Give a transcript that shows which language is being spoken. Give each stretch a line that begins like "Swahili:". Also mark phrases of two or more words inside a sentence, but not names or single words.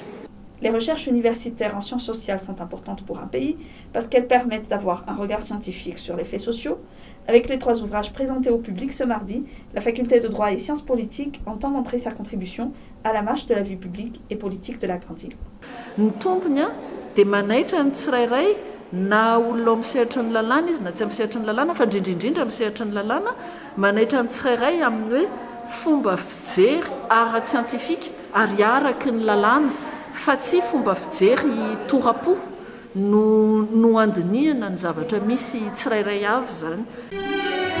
French: Les recherches universitaires en sciences sociales sont importantes pour un pays parce qu'elles permettent d'avoir un regard scientifique sur les faits sociaux. Avec les 3 ouvrages présentés au public ce mardi, la faculté de droit et sciences politiques entend montrer sa contribution à la marche de la vie publique et politique de la Grande Île.
Malagasy: Ny tompony dia manaitra ny tsirairay na olona amin'ny sehatra ny lalàna izy na tsy amin'ny sehatra ny lalàna fa indrindrindrindra amin'ny sehatra ny lalàna manaitra ny tsirairay amin'ny hoe fomba fijery ara-tsientifika ary araky ny lalàna fa tsy fomba fijery torapo no andinihana ny zavatra misy tsirairay avy zany.